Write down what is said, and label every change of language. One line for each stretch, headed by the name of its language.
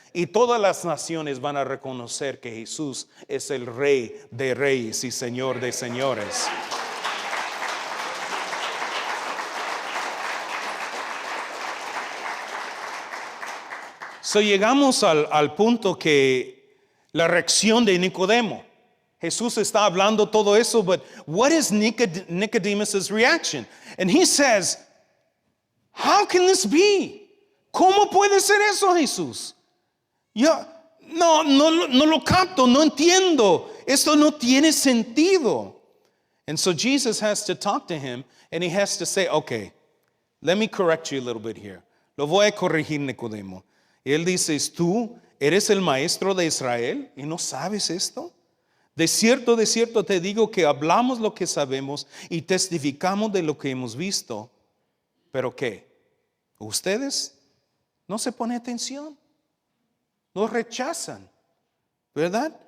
Spanish: Y todas las naciones van a reconocer que Jesús es el Rey de reyes y Señor de señores. So, llegamos al punto que la reacción de Nicodemo. Jesús está hablando todo eso,
English: but what is Nicodemus' reaction? And he says, how can this be?
Spanish: ¿Cómo puede ser eso, Jesús? Yo no lo capto, no entiendo. Esto no tiene sentido.
English: And so Jesus has to talk to him and he has to say, okay, let me correct you a little bit here.
Spanish: Lo voy a corregir, Nicodemo. Él dice, ¿tú eres el maestro de Israel y no sabes esto? De cierto te digo que hablamos lo que sabemos y testificamos de lo que hemos visto. ¿Pero qué? ¿Ustedes no se ponen atención? Lo rechazan, ¿verdad?